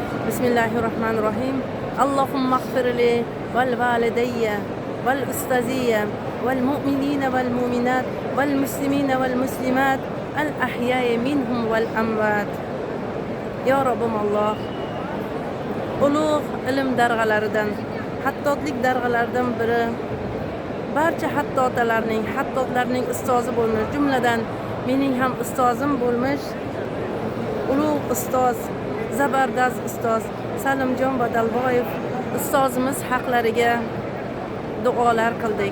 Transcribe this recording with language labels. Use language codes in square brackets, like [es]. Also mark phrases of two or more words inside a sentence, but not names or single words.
[ar] بسم الله الرحمن الرحيم اللهم اغفر لي ولوالدي ولأستاذي وللمؤمنين والمؤمنات والمسلمين والمسلمات الأحياء منهم والأموات. [uz] Ya Rabbim Alloh, ulug' ilm darg'alaridan, hattotlik darg'alaridan biri barcha hattotlarning ustozi bo'lmish, jumladan mening ham ustozim bo'lmish ulug' ustoz, zabardast ustoz Salimjon Badalboyev ustozimiz haqlariga duolar qildik.